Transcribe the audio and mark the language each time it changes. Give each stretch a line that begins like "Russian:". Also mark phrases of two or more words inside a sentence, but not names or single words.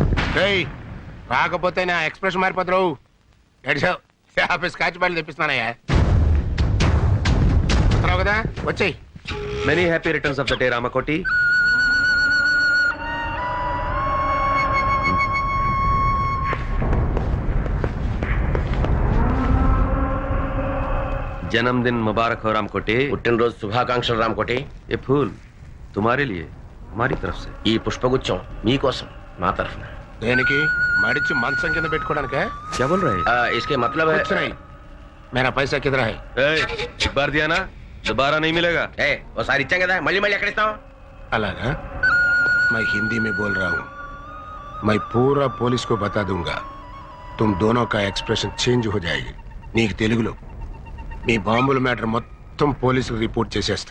Telugu: రేయ్, రాకపోతే నా ఎక్స్ప్రెషన్ మారిపోతావు. ఎడిసావు ఆఫీస్ కాచి బయలు తెప్పిస్తున్నానయ్యా. వస్తున్నావు కదా, వచ్చేయ్.
English: many happy returns of the day రామకోటి.
Hindi: जन्मदिन मुबारक हो रामकोटी।
Telugu: పుట్టినరోజు శుభాకాంక్షలు రామకోటి.
Hindi: ये फूल तुम्हारे लिए हमारी तरफ से।
Telugu: ఈ పుష్పగుచ్చం మీకోసం మా తరఫున. దేనికి? మడిచి మంచం కింద పెట్టుకోవడానికే?
Hindi: क्या बोल रहे हैं? इसके मतलब है कुछ नहीं. मेरा पैसा किधर है? एक बार दिया ना दोबारा नहीं मिलेगा।
Telugu: ఓసారి ఇచ్చాం కదా, మళ్ళీ మళ్ళీ ఎక్కడ ఇస్తాం? అలాగా?
Hindi: मैं हिंदी में बोल रहा हूँ. मैं पूरा पुलिस को बता दूंगा. तुम दोनों का
English: expression change
Hindi: हो जाएगी.
Telugu: నీకు తెలుగులో మీ బాంబుల మ్యాటర్ మొత్తం పోలీసుకు రిపోర్ట్ చేసేస్తా.